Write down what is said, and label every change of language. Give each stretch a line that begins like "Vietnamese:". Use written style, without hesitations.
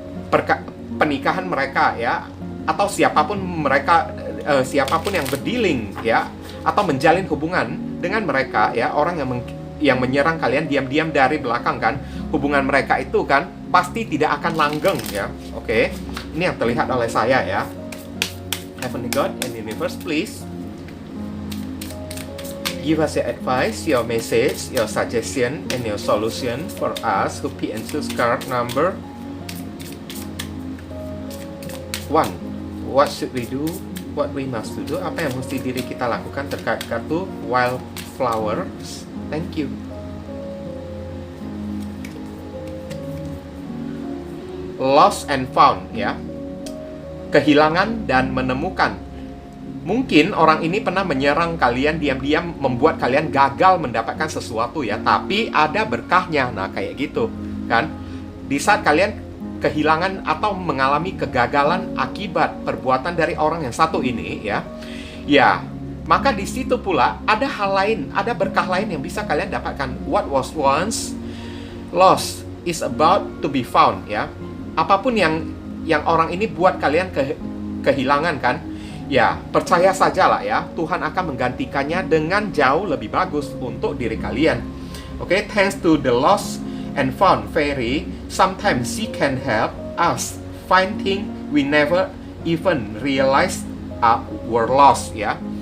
Indonesian: Pernikahan mereka ya, atau siapapun mereka, siapapun yang berdealing ya, atau menjalin hubungan dengan mereka ya, orang yang menyerang kalian diam-diam dari belakang kan, hubungan mereka itu kan pasti tidak akan langgeng ya. Oke. Ini yang terlihat oleh saya ya.
English: Heavenly God and Universe, please give us your advice, your message, your suggestion, and your solution for us who pick and choose card number 1. What should we do? What we must do?
Indonesian: Apa yang mesti diri kita lakukan terkait kartu Wildflowers?
English: Thank you. Lost and found ya.
Indonesian: Kehilangan dan menemukan. Mungkin orang ini pernah menyerang kalian diam-diam, membuat kalian gagal mendapatkan sesuatu ya, tapi ada berkahnya. Nah, kayak gitu kan. Di saat kalian kehilangan atau mengalami kegagalan akibat perbuatan dari orang yang satu ini ya, maka di situ pula ada hal lain, ada berkah lain yang bisa kalian dapatkan.
English: What was once lost is about to be found ya.
Indonesian: Apapun yang orang ini buat kalian kehilangan kan, ya percaya sajalah ya, Tuhan akan menggantikannya dengan jauh lebih bagus untuk diri kalian.
English: Oke, thanks to the lost and found fairy, sometimes she can help us find things we never even realize were lost ya.